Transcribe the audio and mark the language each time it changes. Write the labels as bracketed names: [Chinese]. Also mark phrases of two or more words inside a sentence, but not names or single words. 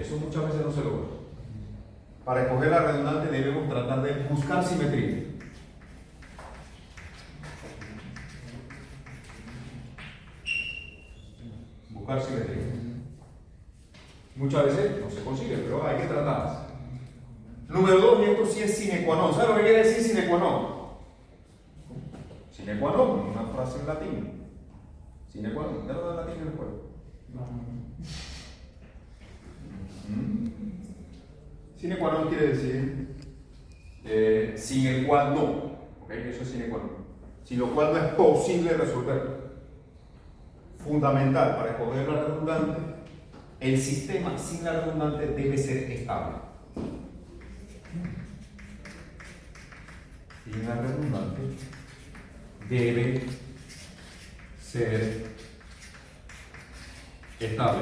[Spanish] Eso muchas veces no se logra. Para escoger la redundante debemos tratar de buscar simetría. Buscar simetría. Muchas veces no se consigue, pero hay que tratar. Número dos, y esto sí es [Latin] sine qua non. [Spanish] ¿Sabes lo que quiere decir [Latin] sine qua non? Sine qua non, [Spanish] una frase en latín. [Latin] Sine qua non, [Spanish] ¿ya lo da latín en el juego? [Latin] Sine qua non [Spanish] quiere decir sin el cual no. ¿Okay? Eso es [Latin] sine qua non. [Spanish] Sin lo cual no es posible resolver. Fundamental para escoger la redundante, el sistema sin la redundante debe ser estable. Sin la redundante debe ser estable.